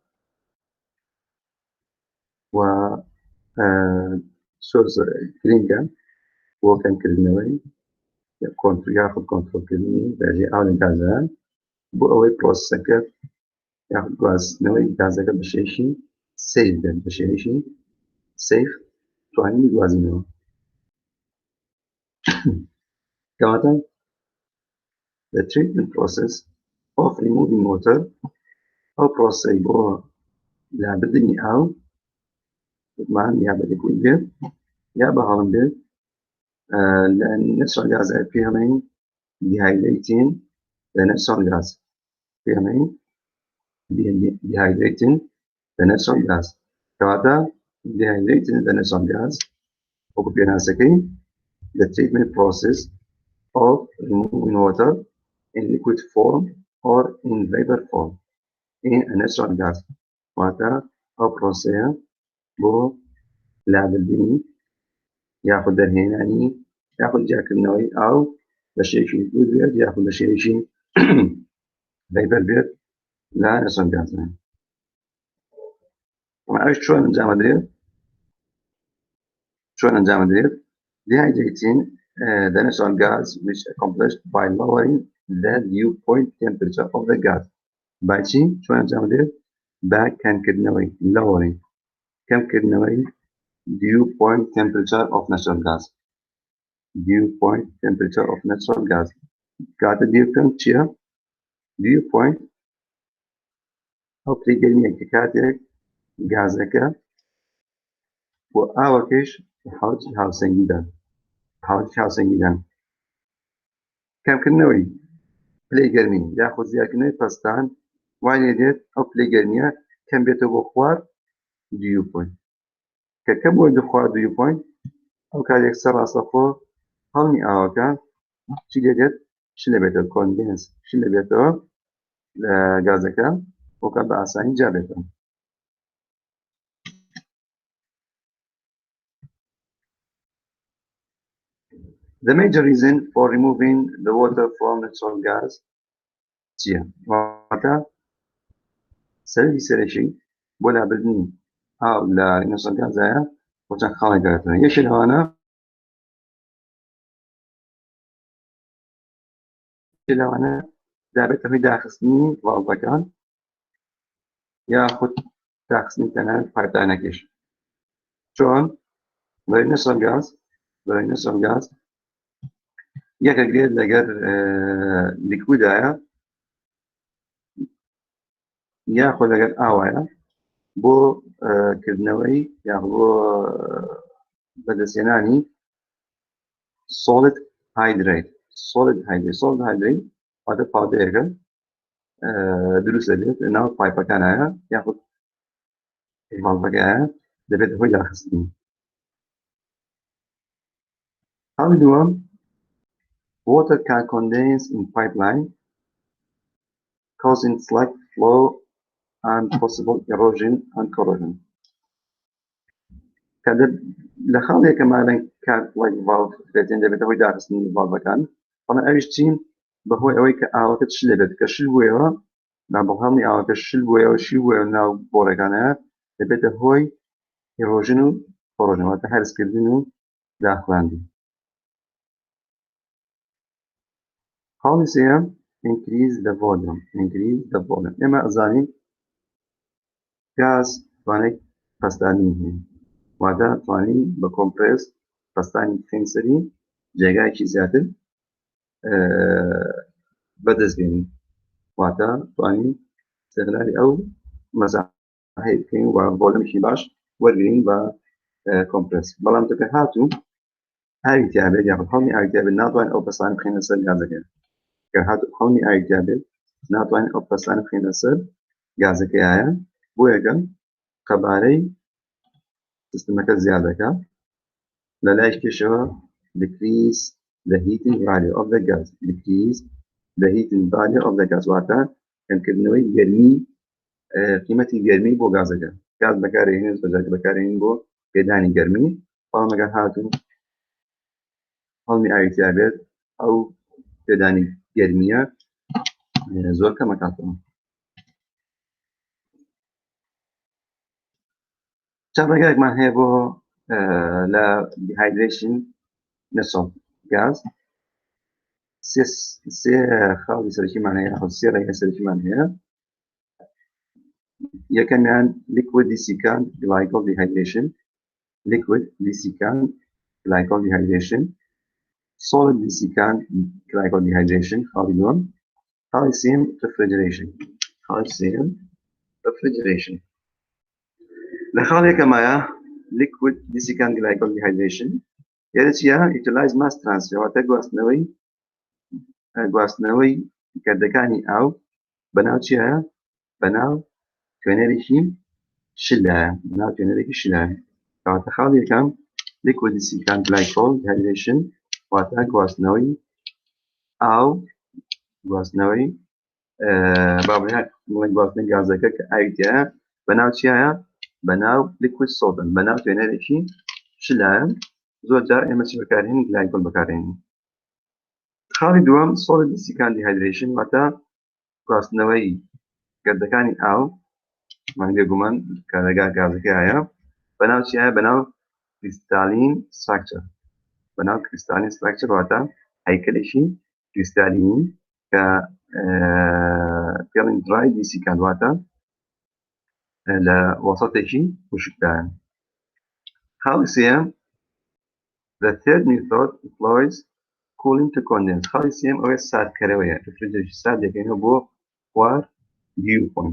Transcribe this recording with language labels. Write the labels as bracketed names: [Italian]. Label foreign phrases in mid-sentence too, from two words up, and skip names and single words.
[Central Kurdish] و گرینگە بۆ کەمکردنەوەی یاخود کۆنتڕۆلکردنی دەرەجەی ئاو لە گازە بۆ ئەوەی پرۆسەکە یاخود گواستنەوەی گازەکە بە شێوەیەکی سەیف بێت بە شێوەیەکی سەیف توانین گوازینەوە. کەواتە [English] the treatment process of removing water [Central Kurdish] ئەو پرۆسەی بۆ لابردنی ئاو وتمان یا بە لیکوید بێت یا بە هەڵم [English] بێت لە natural gas پێڵێن dehydrating the natural gas پێڵێن dehydrating the natural gas کەواتە dehydrating the natural gas [Central Kurdish] وەکو پێناسەکەی [English] the treatment process of removing water in liquid form or in vapor form in a natural gas [Central Kurdish] واتە ئەو پرۆسەیە بۆ لابردنی یاخود دەرهێنانی یاخود جیاکردنەوەی ئاو بە شێوەیەکی لیکوید بێت یاخود بە شێوەیەکی vapor بێت لە [English] natural gasە. [Central Kurdish] ئەوش چۆن ئەنجام دەدرێت [English] dehydrating the natural gas which accomplished by lowering the dew point temperature of the gas by [Central Kurdish] چی چۆن ئەنجام دەدرێت بە [English] کەمکردنەوەی lowering کەمکردنەوەی dew point temperature of natural gas dew point temperature of natural gas کاتە dew point چییە dew point [Central Kurdish] ئەو پلەی کە کاتێک گازەکە بۆ ئاوەکەش حاڵەتی هاوسەنگیدان کەمکردنەوەی پلەی گەرمی یاخود زیادکردنەوەی پەستان وای لێ دێت ئەو پلەی گەرمیە کەم بێتەوە بۆ خوار [English] dew point [Central Kurdish] کە کەم بۆ خوار [English] dew point [Central Kurdish] ئەو کاتێک سەر ڕاستەخۆ هەڵمی ئاوەکە چی لێ دێت شل لە بێتەوە کۆندێنس شل لە بێتەوە لە گازەکە وەکات بە ئاسانی جا بێتەوە. [English] The major reason for removing the water from natural gas چییە؟ [Central Kurdish] واتە سەرەکی بۆ لابردنی ئاو لە [English] natural gasایە [Central Kurdish] بۆ چەند خاڵێک دەگاتەوە. یەکێک لەوانە دابێتە هۆی داخستنی ڤاڵڤەکان یاخود داخستنی تەنانەت پایپلاینەکەش. چۆن؟ بەرەوەی [English] natural gas [Central Kurdish] یەکەگرێت لەگەر لیکویدایە یاخۆ لەگەر ئاوایە بۆ کردنەوەی یاخۆ بۆ بەدەستێنانی [English] solid hydrate [Central Kurdish] واتە پاودەیەکە دروست دەبێت ناو پایپەکانایە یاخود ڤاڵڤەکەیە دەبێت هۆی داخستنی. هەڵی دووەم [English] water can condense in pipeline causing slack flow and possible erosion and corrosion. [Central Kurdish] کە لە خاڵێکە مالەن کات ڤاڵڤ بێتێن دەبێتە هۆی داخستنی ڤاڵڤەکان بەڵام ئەویش چین بەهۆی ئەوەی کە ئاوەکە شل دەبێت کە شل بوویەوە بە هەڵمی ئاوەکە شل بوویەوە شی بوویەوە ناو بۆڕەکانەیە دەبێتە هۆی ئیرۆژن و کۆڕۆژن واتە هەرسکردن و داخڵاندن. خاڵی سێیەم [English] increase the volume [Central Kurdish] ئێمە ئەزانین گاز توانای پەستانی هەیە واتە توانین بە کۆمپرێس پەستانی بخەین سەری جێگایەکی زیاتر بەدەست بێنین واتە توانین استغلالی ئەو مەزاحەیە بکەین و ڤۆلەمێکی باش وەرگرین بە کۆمپرس بەڵام کە هاتوو ئاوی تیابێت یاخود هەڵمی ئاوی تیابێت ناتوانین ئەو پەسانە بخینە سەر گازەکە کە هاتوو هەڵمی ئاوی تیابێت ناتوانین ئەو پەسانە بخینە سەر گازەکەیایە بۆیەکە قەبارەی سیستمەکە زیاد دەکات لە لای پێشەوە [English] decrease the heating value of the gas decrease the heating value of the gas [Central Kurdish] واتە کەمکردنەوەی گەرمی قیمەتی گەرمی بۆ گازەکە گاز بەکارهێنێت بەجاکە بەکارهێنین بۆ پێدانی گەرمی بەڵام ئەگەر هاتوو هەڵمی ئاوی تیابێت ئەو پێدانی گەرمیە زۆر کەمە کاتەوە چەند ڕێگایەکمان هەیە بۆ لە دیهایدرێشن نەسۆ گاز سێ خاڵی سەرەکیمان هەیە سێ ڕێگای سەرەکیمان هەیە [English] یەکەمیان liquid desiccant glycol dehydration liquid desiccant glycol dehydration solid desiccant glycol dehydration [Central Kurdish] خاڵی دووەم خاڵی سێم [English] refrigeration [Central Kurdish] خاڵی سێم [English] refrigeration [Central Kurdish] لە خاڵ یەکەمایە [English] liquid desiccant glycol dehydration [Central Kurdish] یعنی چیە [English] utilize mass transfer واتە [Central Kurdish] گواستنەوەی گەردەکانی ئاو بەناو چیایە بەناو توێنەرێکی شلایە بەناو توێنەرێکی شلایە کەواتە خاڵ یەکەم [English] liquid desiccant glycol dehydration [Central Kurdish] واتە گواستنەوەی ئاو گواستنەوەی گواستنەوەی گازەکە کە ئاوی تایە بەناو چیایە بەناو [English] liquid solvent [Central Kurdish] بەناو توێنەرێکی شلایە زۆر جار ئێمە چی بەکارهێنین گلایکۆل بەکارهێنین خاڵی دووەم [English] solid desiccant dehydration [Central Kurdish] واتە گواستنەوەی گەردەکانی ئاو بێگومان کە لەگا گازەکەیە بەناو چیایە بەناو [English] crystalline structure [Central Kurdish] بەناو [English] crystalline structure [Central Kurdish] واتە هەیکەلێکی crystalline کە پێڵین [English] dry desiccant [Central Kurdish] واتە لە وەسەتێکی وشکدایە خاڵی سێم [English] the third method employs cooling to condense [Central Kurdish] خاڵی سێم ئەوەیە ساردکەرەوەیە refrigeration سارد دەکەینەوە بۆ خوار [English] dew point